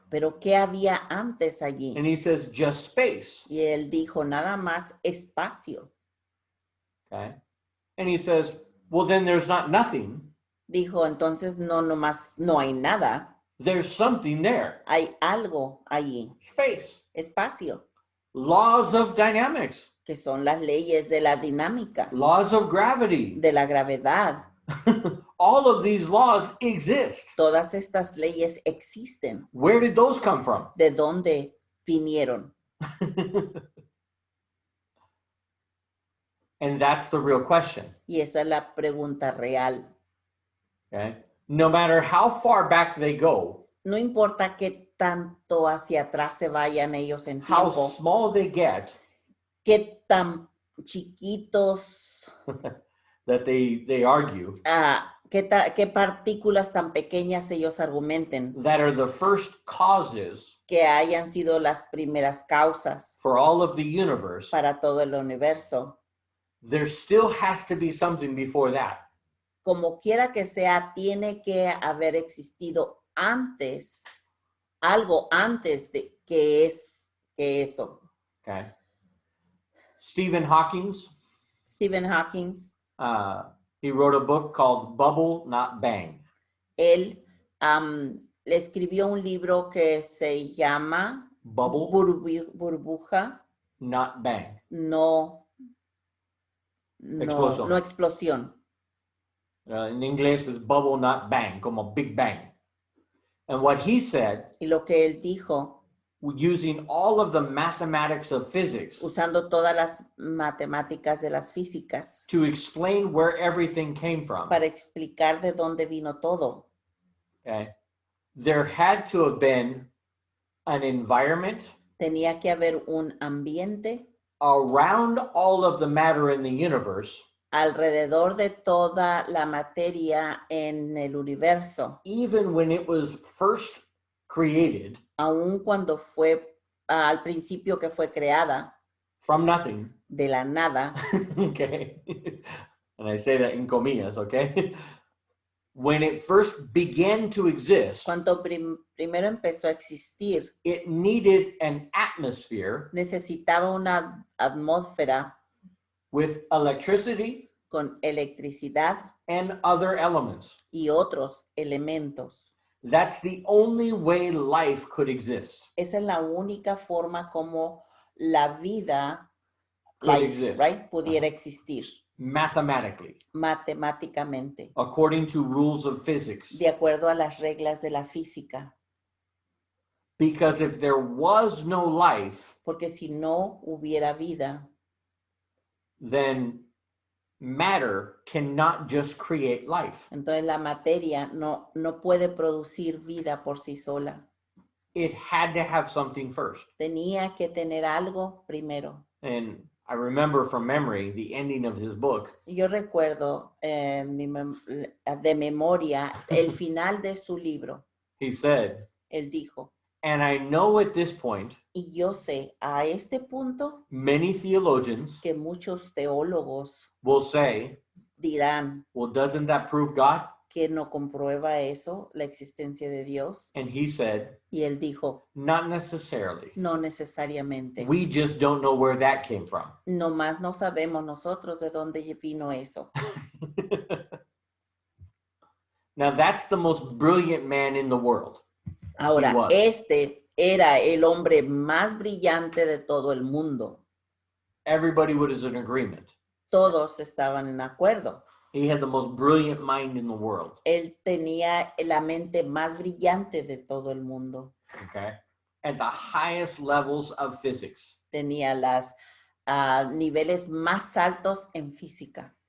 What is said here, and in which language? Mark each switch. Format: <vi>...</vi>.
<es>¿pero qué había antes allí?</es> <en>And he says, just space,</en> <es>Y él dijo, nada más espacio.</es> <en>okay? And he says, well, then there's not nothing.</en> <es>Dijo, entonces no hay nada,</es> <en>There's something there.</en> <es>hay algo allí,</es> <en>Space.</en> <es>espacio,</es> <en>Laws of dynamics.</en> <es>que son las leyes de la dinámica,</es> <en>Laws of gravity.</en> <es>de la gravedad.</es> <en>All of these laws exist.</en> <es>Todas estas leyes existen.</es> <en>Where did those come from?</en> <es>¿De dónde vinieron?</es> <en>And that's the real question. Y esa es la pregunta real. Okay? No matter how far back they go,</en> <es>No importa qué tanto hacia atrás se vayan ellos en</es> <en>how</en> <es>tiempo,</es> <en>small they get,</en> <es>qué tan chiquitos,</es> <en>that they argue,</en> <es>qué partículas tan pequeñas ellos argumenten,</es> <en>that are the first causes</en> <es>que hayan sido las primeras causas</es> <en>for all of the universe,</en> <es>para todo el universo.</es> <en>there still has to be something before that.</en> <es>Como quiera que sea, tiene que haber existido antes, algo antes de que eso.</es> <en>Okay. Stephen Hawking,</en> <es>Stephen Hawking,</es> <en>he wrote a book called Bubble, Not Bang.</en> <es>él le escribió un libro que se llama</es> <en>Bubble,</en> <es>Burbuja,</es> <en>Not Bang.</en> <es>no Explosión. explosión.</es> <en>In English is bubble, not bang,</en> <es>como Big Bang.</es> <en>And what he said,</en> <es>Y lo que él dijo,</es> <en>using all of the mathematics of physics</en> <es>usando todas las matemáticas de las físicas</es> <en>to explain where everything came from,</en> <es>para explicar de dónde vino todo.</es> <en>okay, there had to have been an environment</en> <es>Tenía que haber un ambiente</es> <en>around all of the matter in the universe,</en> <es>alrededor de toda la materia en el universo,</es> <en>even when it was first created</en> <es>aun cuando fue al principio que fue creada</es> <en>from nothing.</en> <es>de la nada.</es> <en>Okay. And I say that in comillas, okay? When it first began to exist,</en> <es>Cuando primero empezó a existir,</es> <en>it needed an atmosphere</en> <es>necesitaba una atmósfera</es> <en>with electricity</en> <es>con electricidad</es> <en>and other elements.</en> <es>y otros elementos.</es> <en>That's the only way life could exist.</en> <es>Esa es la única forma como la vida</es> <en>Could exist.</en> <es>right, pudiera existir</es> <en>Mathematically,</en> <es>matemáticamente,</es> <en>according to rules of physics.</en> <es>de acuerdo a las reglas de la física.</es> <en>Because if there was no life,</en> <es>Porque si no hubiera vida,</es> <en>then matter cannot just create life.</en> <es>entonces la materia no puede producir vida por sí sola.</es> <en>It had to have something first.</en> <es>Tenía que tener algo primero.</es> <en>And I remember from memory the ending of his book.</en> <es>Yo recuerdo de memoria el final de su libro.</es> <en>He said,</en> <es>Él dijo,</es> <en>and I know at this point,</en> <es>y yo sé a este punto</es> <en>many theologians</en> <es>que muchos teólogos</es> <en>will say,</en> <es>dirán</es> <en>well, doesn't that prove God?</en> <es>que no comprueba eso, la existencia de Dios.</es> <en>And he said,</en> <es>Y él dijo,</es> <en>not necessarily.</en> <es>no necesariamente.</es> <en>We just don't know where that came from.</en> <es>Nomás no sabemos nosotros de dónde vino eso.</es> <en>Now that's the most brilliant man in the world.</en> <es>Ahora,</es> <en>He was.</en> <es>este era el hombre más brillante de todo el mundo.</es> <en>Everybody was in agreement.</en> <es>Todos estaban en acuerdo.</es> <en>He had the most brilliant mind in the world.</en> <es>Él tenía la mente más brillante de todo el mundo.</es> <en>Okay. At the highest levels of physics.</en> <es>Tenía los niveles más altos en física.</es>